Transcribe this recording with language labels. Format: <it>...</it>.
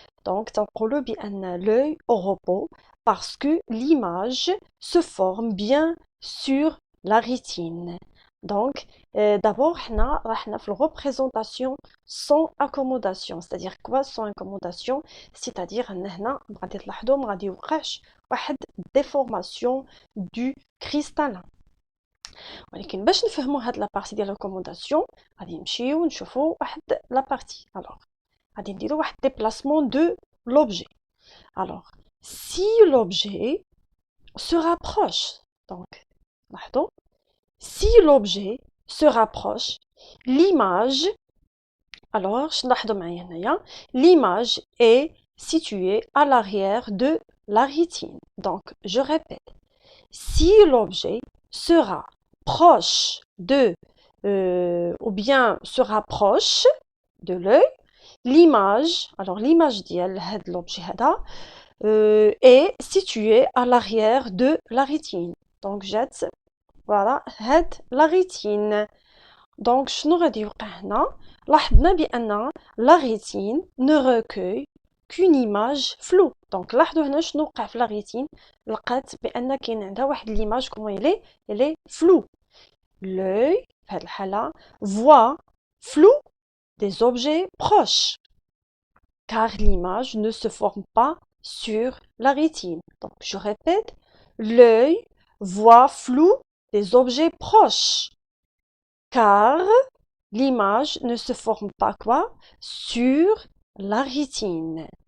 <fr>Donc,</fr> <ar>تنقولوا بأن</ar> <fr>l'œil au repos parce que l'image se forme bien sur la rétine. Donc, d'abord,</fr> <ar>حنا راحنا في</ar> <fr>représentation sans accommodation. C'est-à-dire quoi sans accommodation? C'est-à-dire</fr> <ar>أن هنا غادي تلاحظوا ما غادي يوقعش واحد</ar> <fr>déformation du cristallin.</fr> <ar>ولكن باش نفهموا هاد لابارتي ديال الريكومونداسيون غادي نمشيو نشوفوا واحد لابارتي. الوغ غادي نديرو واحد</ar> <fr>déplacement de l'objet. Alors, si l'objet se rapproche, donc لاحظوا si l'objet se rapproche, l'image, alors</fr> <ar>نلاحظوا معايا هنايا</ar> <fr>l'image est située à l'arrière de la rétine. Donc, je répète, si l'objet sera proche de ou bien se rapproche de l'œil, l'image, alors l'image</fr> <ar>ديال هاد</ar> <fr>l'objet هذا est située à l'arrière de la rétine. Donc jette voilà هاد la rétine. Donc</fr> <ar>شنو غادي يوقع هنا؟ لاحظنا بأن</ar> <fr>la rétine ne recueille qu'une image floue.</fr> <ar>Donc لاحظوا هنا شنو وقع في</ar> <fr>la rétine.</fr> <ar>لقات بأن كاين عندها واحد</ar> <fr>l'image comment elle est floue. L'œil</fr> <ar>في هاد الحالة</ar> <fr>voit flou des objets proches car l'image ne se forme pas sur la rétine. Donc je répète, l'œil voit flou des objets proches car l'image ne se forme pas quoi sur la rétine.</fr>